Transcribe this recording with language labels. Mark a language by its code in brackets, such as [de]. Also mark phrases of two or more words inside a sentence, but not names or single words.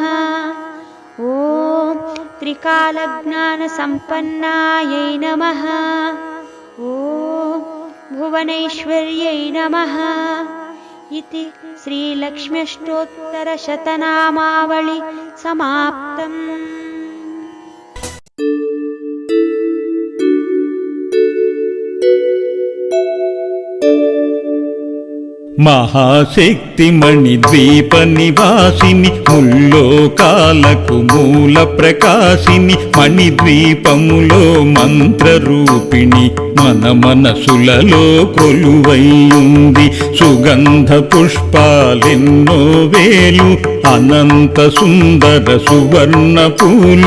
[sa] ॐ त्रिकालज्ञानसम्पन्नायै नमः। ॐ भुवनैश्वर्यै नमः। इति श्रीलक्ष्म्यष्टोत्तरशतनामावळि समाप्तम्। [te] మహాశక్తి మణిద్వీప నివాసిని ముల్లోకాలకు మూల ప్రకాశిని మణిద్వీపములో మంత్రరూపిణి మన మనసులలో కొలువైయుంది సుగంధ పుష్పాలెన్నో వేలు అనంత సుందర సువర్ణ పూలు